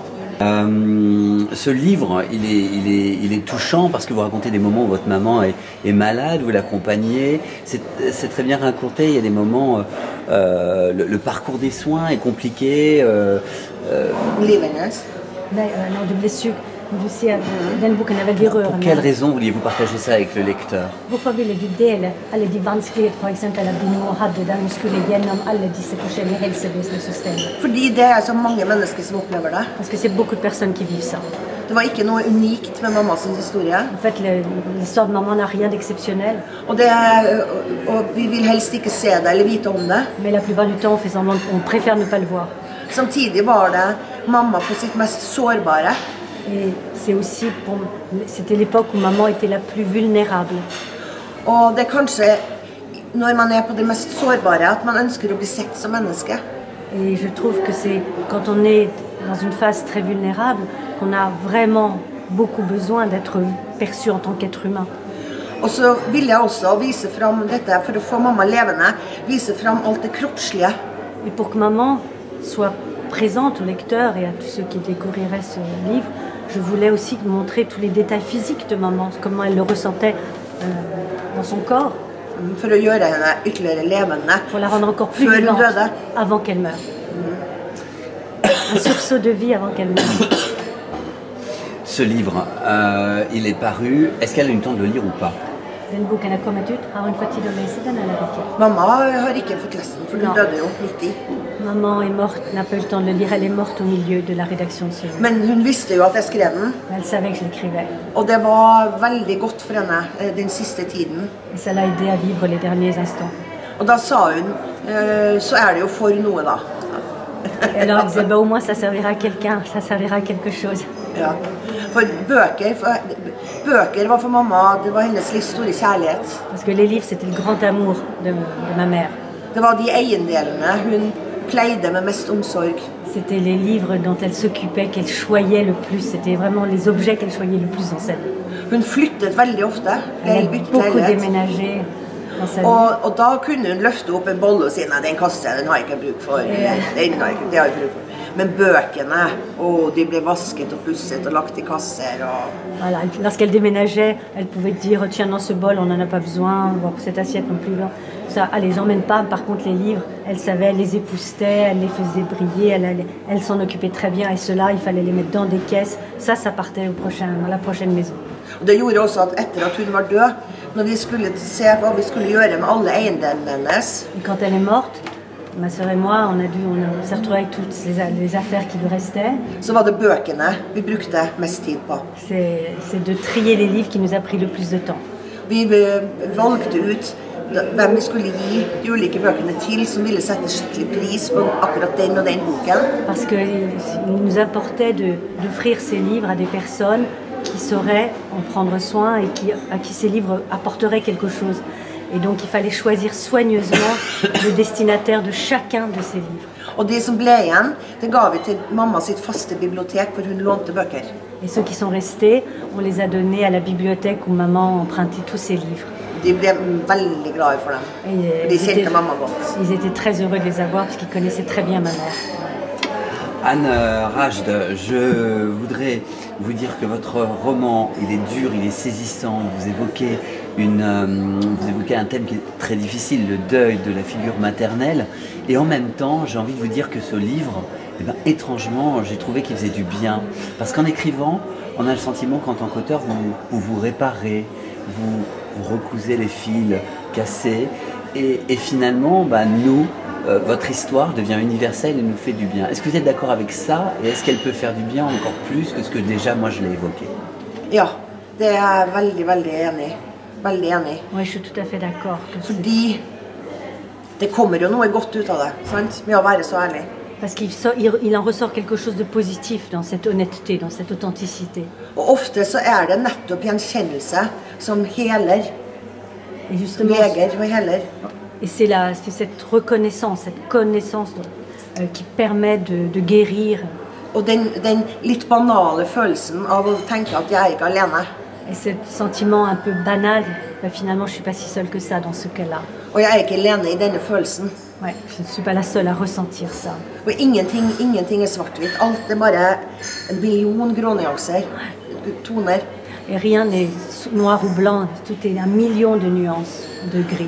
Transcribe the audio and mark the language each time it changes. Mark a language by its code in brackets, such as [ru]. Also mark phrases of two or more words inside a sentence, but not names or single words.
[fr] Ce livre, il est touchant parce que vous racontez des moments où votre maman est malade, vous l'accompagnez. C'est très bien raconté. Il y a des moments, le parcours des soins est compliqué. De blessure. [no] Du ser den boken veldig rørende. [fr] Pour quelle raison vouliez-vous partager ça avec le lecteur? [no] Hvorfor ville du dele alle de vanskeligheter for eksempel at din mor hadde da hun skulle gjennom alle disse forskjellige helsevesensystemer? Fordi det så mange mennesker som opplever det. [fr] Parce que c'est beaucoup de personnes qui vivent ça. [no] Det var ikke noe unikt med mammas historie. [fr] En fait, l'histoire de maman n'a rien d'exceptionnel. [no] Og vi vil helst ikke se det eller vite om det. [fr] Mais la plupart du temps, on fait semblant, on préfère ne pas le voir. [no] Samtidig var det mamma på sitt mest sårbare. [fr] Et c'est aussi c'était l'époque où maman était la plus vulnérable. [no] Og det kanskje når man på det mest sårbare at man ønsker å bli sett som menneske. [fr] Et je trouve que c'est quand on est dans une phase très vulnérable qu'on a vraiment beaucoup besoin d'être perçu en tant qu'être humain. [no] Og så vil jeg også vise fram dette for å få mamma levende, vise fram alt det kroppslige. [fr] Et pour que maman soit présente au lecteur et à tous ceux qui découvriraient ce livre, je voulais aussi montrer tous les détails physiques de maman, comment elle le ressentait dans son corps. [no] For å gjøre henne ytterligere levende. [fr] Pour la rendre encore plus vivante avant qu'elle meure. Un sursaut de vie avant qu'elle meure. Ce livre, il est paru. Est-ce qu'elle a eu le temps de le lire ou pas? [no] Den boken er kommet ut. Har hun fått tid å lese den eller ikke? Mamma har ikke fått lest den, for hun døde jo midt i. [fr] Maman est morte, n'a pas eu le temps de le lire. Elle est morte au milieu de la rédaction de ce livre. [no] Men hun visste jo at jeg skrev den. [fr] Elle savait que je l'écrivais. [no] Og det var veldig godt for henne den siste tiden. [fr] Et ça l'a aidé à vivre les derniers instants. [no] Og da sa hun, så det jo for noe da. [fr] Et alors elle disait, bah, au moins ça servira à quelqu'un, ça servira à quelque chose. [no] Ja. For bøker var for mamma, det var hennes livs store kjærlighet. [fr] Parce que les livres, c'était le grand amour de ma mère. [no] Det var de eiendelene hun pleide med mest omsorg. [fr] C'était les livres dont elle s'occupait, qu'elle choyait le plus. C'était vraiment les objets qu'elle choyait le plus dans sa vie. [no] Hun flyttet veldig ofte. [fr] Elle a beaucoup déménagé dans sa vie. [no] Og da kunne hun løfte opp en bolle og si, nei, den kaster jeg, den har jeg ikke bruk for. Det har jeg ikke bruk for. Men bøkene, de ble vasket og pusset og lagt i kasser. [fr] Voilà. Lorsqu'elle déménageait, elle pouvait dire tiens, dans ce bol, on n'en a pas besoin, cette assiette non plus. Ça, allez, j'emmène pas. Par contre, les livres, elle savait, elle les époussetait, elle les faisait briller, elle s'en occupait très bien. Et ceux-là, il fallait les mettre dans des caisses. Ça partait dans la prochaine maison. [no] Det gjorde også at etter at hun var død, når vi skulle se hva vi skulle gjøre med alle eiendelene hennes. [fr] Quand elle est morte, ma sœur et moi, on s'est retrouvés avec toutes les affaires qui lui restaient. [no] Så var det bøkene vi brukte mest tid på. [fr] C'est de trier les livres qui nous a pris le plus de temps. [no] Vi valgte ut hvem vi skulle gi de ulike bøkene til som ville sette skikkelig pris på akkurat den og den boken. [fr] Parce qu'il nous apportait d'offrir ces livres à des personnes qui sauraient en prendre soin et à qui ces livres apporteraient quelque chose. Et donc il fallait choisir soigneusement le destinataire de chacun de ces livres. [no] Og de som ble igjen, det ga vi til mamma sitt faste bibliotek hvor hun lånte bøker. [fr] Et ceux qui sont restés, on les a donnés à la bibliothèque où maman empruntait tous ses livres. [no] De ble veldig glade for dem. De kjente mamma godt. [fr] Ils étaient très heureux de les avoir parce qu'ils connaissaient très bien ma mère. Anne Berajd, je voudrais vous dire que votre roman, il est dur, il est saisissant. Vous évoquez un thème qui est très difficile, le deuil de la figure maternelle. Et en même temps, j'ai envie de vous dire que ce livre, étrangement, j'ai trouvé qu'il faisait du bien. Parce qu'en écrivant, on a le sentiment qu'en tant qu'auteur, vous réparez, vous recousez les fils cassés. Et finalement, votre histoire devient universelle et nous fait du bien. Est-ce que vous êtes d'accord avec ça? Et est-ce qu'elle peut faire du bien encore plus que ce que déjà moi je l'ai évoqué? [no] Ja, det jeg veldig, veldig enig. Veldig enig. [fr] Oui, je suis tout à fait d'accord. [no] Fordi det kommer jo noe godt ut av det, sant? Med å være så ærlig. [fr] Parce qu'il en ressort quelque chose de positif dans cette honnêteté, dans cette authenticité. [no] Og ofte så det nettopp gjenkjennelse som heler. [fr] Et justement, [no] leger og heller. [fr] et c'est cette reconnaissance, cette connaissance qui permet de guérir. [no] Og den litt banale følelsen av å tenke at jeg er ikke alene. [fr] Et ce sentiment un peu banal, ben finalement je ne suis pas si seule que ça dans ce cas-là. [no] Og jeg er ikke alene i denne følelsen. [fr] Ouais, je ne suis pas la seule à ressentir ça. [no] Og ingenting er svart-hvitt. Alt er bare en million grånyanser, toner. [fr] Et rien n'est noir ou blanc, tout est un million de nuances, de gris.